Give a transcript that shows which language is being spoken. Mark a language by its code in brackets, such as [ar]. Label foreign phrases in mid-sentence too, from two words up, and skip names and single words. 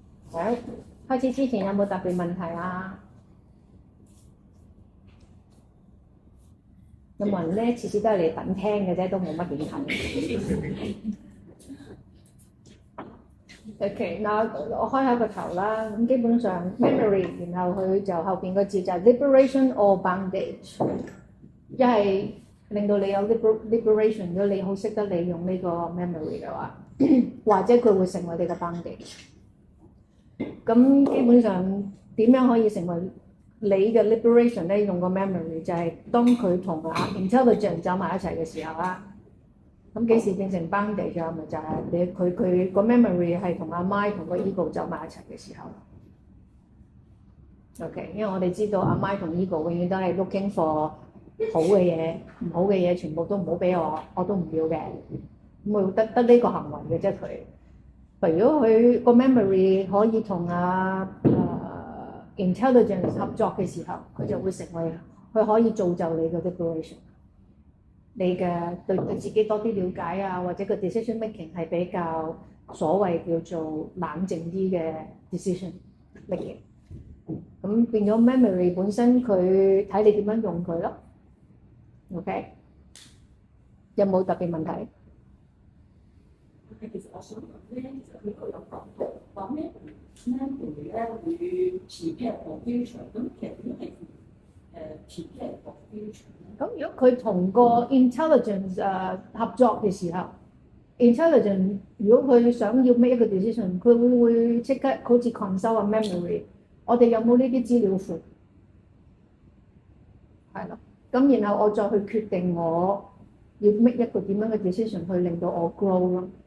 [yue] 好，開始之前有冇特別問題啊？有冇人咧次次都係嚟等聽嘅啫，都冇乜點睇。OK，嗱我開下個頭啦。咁基本上 memory，然後佢就後邊個字就係 [en] liberation or bondage， [yue] 一係令到你有 liberation，如果你好識得利用呢個 memory 嘅話，或者佢會成為你嘅 bondage。咁基本上點樣可以成為你嘅 liberation 咧？用個 memory 就係當佢同intelligence 走埋一齊嘅時候啦。咁幾時變成 bondage 啊？咪就係你佢個 memory 係同阿 mind 同個 ego 走埋一齊嘅時候。OK，因為我哋知道阿 mind 同 ego 永遠都係 [en] looking for [yue] 好嘅嘢，唔好嘅嘢全部都唔好俾我都唔要嘅。咁佢得呢個行為嘅啫佢。如果佢個 memory 可以同intelligence 合作嘅時候，佢就會成為佢可以造就你嘅 liberation。你嘅對自己多啲了解啊，或者個 [en] decision making [yue] 係比較所謂叫做冷靜啲嘅 [en] decision making。 [yue] 咁變咗 memory 本身佢睇你點樣用佢咯。OK， 有冇特別問題？其實我想問咧，其實呢個有講到話咩 memory 咧會 [en] prepare for future， [yue] 咁其實點係 [en] prepare for future [yue] 咧？咁如果佢同個 intelligence 合作嘅時候 ，intelligence 如果佢想要 make 一個 decision，佢會即刻好似 consult 個 memory， 我哋有冇呢啲資料庫？係咯，咁然後我再去決定我要 make 一個點樣嘅 decision 去令到我 grow 咯。